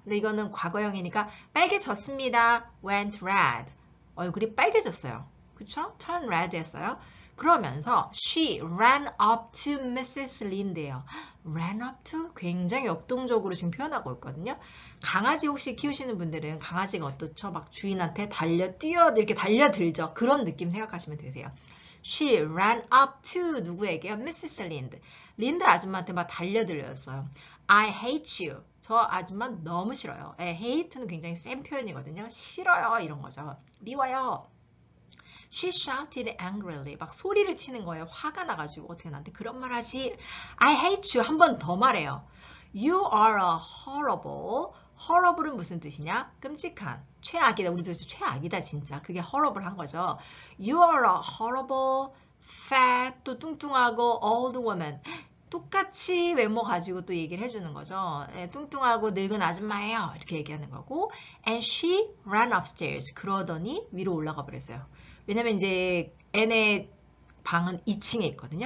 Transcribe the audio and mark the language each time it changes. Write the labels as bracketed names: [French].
[Korean] 근데 이거는 과거형이니까 빨개졌습니다. [English] Went red. [Korean] 얼굴이 빨개졌어요. 그쵸? [English] Turn red [Korean] 했어요. 그러면서 [English] she ran up to Mrs. [Korean] Lind예요. [English] ran up to [Korean] 굉장히 역동적으로 지금 표현하고 있거든요. 강아지 혹시 키우시는 분들은 강아지가 어떻죠? 막 주인한테 이렇게 달려들죠. 그런 느낌 생각하시면 되세요. [English] She ran up to [Korean] 누구에게요? [English] Mrs. Lind. [Korean] 린드 아줌마한테 막 달려들렸어요. [English] I hate you. [Korean] 저 아줌마 너무 싫어요. hate는 굉장히 센 표현이거든요. 싫어요 이런 거죠. 미워요. [English] She shouted angrily. [Korean] 막 소리를 치는 거예요. 화가 나가지고 어떻게 나한테 그런 말 하지? [English] I hate you. [Korean] 한 번 더 말해요. [English] You are a horrible. horrible은 [Korean] 무슨 뜻이냐? 끔찍한, 최악이다. 우리도 최악이다 진짜. 그게 horrible 한 거죠. [English] You are a horrible, fat, [Korean] 또 뚱뚱하고 [English] old woman. [Korean] 똑같이 외모 가지고 또 얘기를 해주는 거죠. 네, 뚱뚱하고 늙은 아줌마예요. 이렇게 얘기하는 거고. [English] And she ran upstairs. [Korean] 그러더니 위로 올라가 버렸어요. 왜냐면 이제 N의 방은 2층에 있거든요.